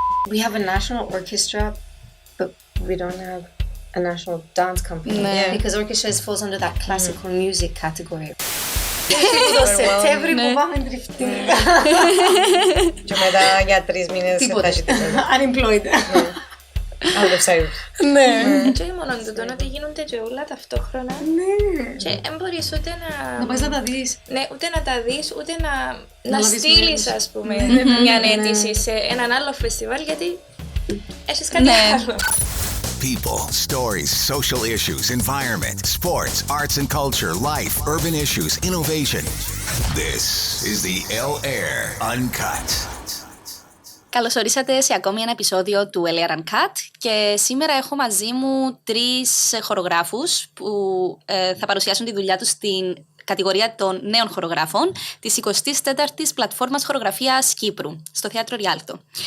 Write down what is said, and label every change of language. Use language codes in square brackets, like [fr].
[en] We have a national orchestra, but we don't have a national dance company. Yeah. Because orchestra falls under that classical music category. [el] Το Σεπτέμβρη που πάμε τριφτή. Και μετά για 3 μήνες θα έχει τίποτα. [en] Unemployed. Out of sight. [el] Ναι. Και μόνο το ότι γίνονται και όλα ταυτόχρονα. Και δεν μπορείς ούτε Να πας να τα δεις. Ναι, ούτε να τα δεις, ούτε να στείλεις, ας πούμε, μια αίτηση σε έναν άλλο φεστιβάλ, γιατί έχεις κάτι άλλο. [en] People, stories, social issues, environment, sports, arts and culture, life, urban issues, innovation. This is the L-Air Uncut. [el] Καλώς ορίσατε σε ακόμη ένα επεισόδιο του L.A. Uncut και σήμερα έχω μαζί μου 3 χορογράφους που θα παρουσιάσουν τη δουλειά τους στην κατηγορία των νέων χορογράφων της 24ης Πλατφόρμας Χορογραφίας Κύπρου, στο Θέατρο Ριάλτο.